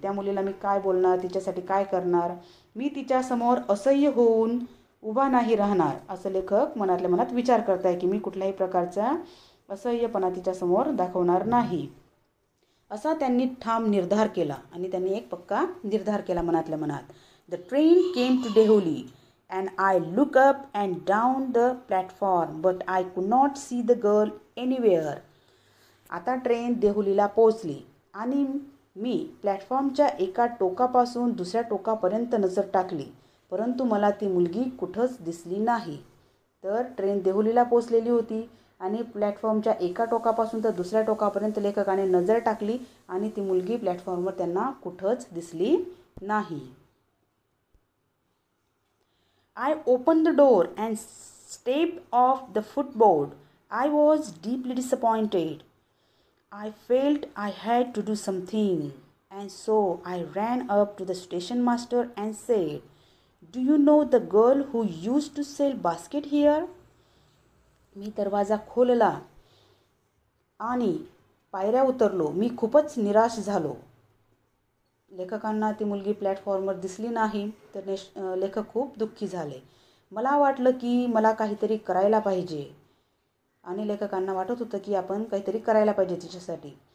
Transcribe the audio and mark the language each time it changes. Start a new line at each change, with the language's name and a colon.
Marathi: त्या मुलीला मी काय बोलणार, तिच्यासाठी काय करणार, मी तिच्यासमोर असह्य होऊन उभा नाही राहणार असं लेखक मनातल्या मनात विचार करत आहे की मी कुठल्याही प्रकारचा असह्यपणा तिच्यासमोर दाखवणार नाही असा त्यांनी ठाम निर्धार केला. आणि त्यांनी एक पक्का निर्धार केला मनातल्या मनात.
English: The train came to Deoli and I looked up and down the platform but I could not see the girl anywhere.
Marathi: आता ट्रेन देहुलीला पोहोचली आणि मी प्लॅटफॉर्मच्या एका टोकापासून दुसऱ्या टोकापर्यंत नजर टाकली, परंतु मला ती मुलगी कुठंच दिसली नाही. तर ट्रेन देहुलीला पोहोचलेली होती आणि प्लॅटफॉर्मच्या एका टोकापासून तर दुसऱ्या टोकापर्यंत लेखकाने नजर टाकली आणि ती मुलगी प्लॅटफॉर्मवर त्यांना कुठंच दिसली नाही.
English: I opened the door and stepped off the footboard. I was deeply disappointed. I felt I had to do something, and so I ran up to the station master and said, "Do you know the girl who used to sell basket here?"
Marathi: मी दरवाजा खोलला आणि पायऱ्या उतरलो. मी खूपच निराश झालो. लेखकांना ती मुलगी प्लॅटफॉर्मवर दिसली नाही तर लेखक खूप दुःखी झाले. मला वाटलं की मला काहीतरी करायला पाहिजे आणि लेखकांना वाटत होतं की आपण काहीतरी करायला पाहिजे तिच्यासाठी.